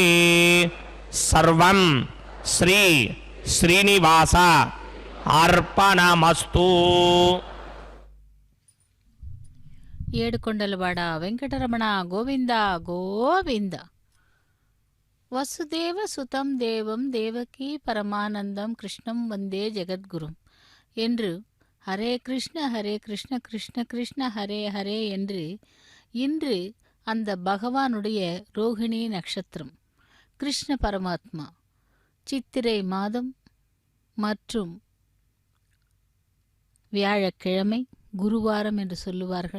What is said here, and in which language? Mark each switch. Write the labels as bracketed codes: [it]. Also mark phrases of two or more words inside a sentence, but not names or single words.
[sa] सर्वं श्री श्रीनिवास अर्पणमस्तु. [te] ఏడుకొండలవాడ వెంకటరమణ గోవింద గోవింద. [sa] वसुदेव सुतं देवं देवकी परमानन्दं कृष्णं वन्दे जगद्गुरुम् [ta] என்று [sa] हरे कृष्ण कृष्ण कृष्ण हरे हरे [ta] என்று இன்று அந்த பகவானுடைய ரோகிணி நட்சத்திரம் கிருஷ்ண பரமாத்மா சித்திரை மாதம் மற்றும் வியாழக்கிழமை குருவாரம் என்று சொல்லுவார்கள்.